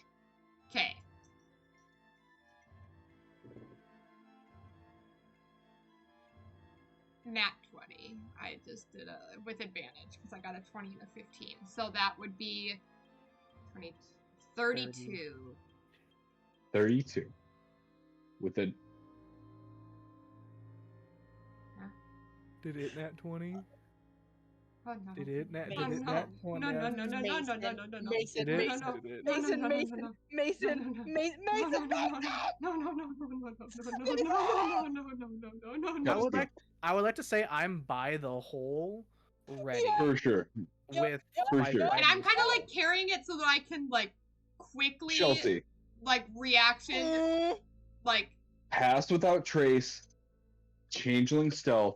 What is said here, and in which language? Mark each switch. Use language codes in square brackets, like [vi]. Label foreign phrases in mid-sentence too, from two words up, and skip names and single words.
[en] Okay. Nat 20. I just did a with advantage because I got a 20 and a 15. So that would be 20, 32. 32. With a Did it nat 20? Oh no. Did it nat? Oh, Did it no. nat No, 20? no, no, no, no, no, no, no, no, no. Mason, Did it? Mason, No, Did it? no, no, Mason, no, no, Mason, no, Mason, no, no. Mason, No, Mason, no, no, no, no, no, no, no, no, no, no, I would Chelsea. like. I would like to say I'm by the hole, ready for sure. with For my sure. And I'm kind of like carrying it so that I can like quickly Chelsea, like reaction like pass without trace, changeling stealth.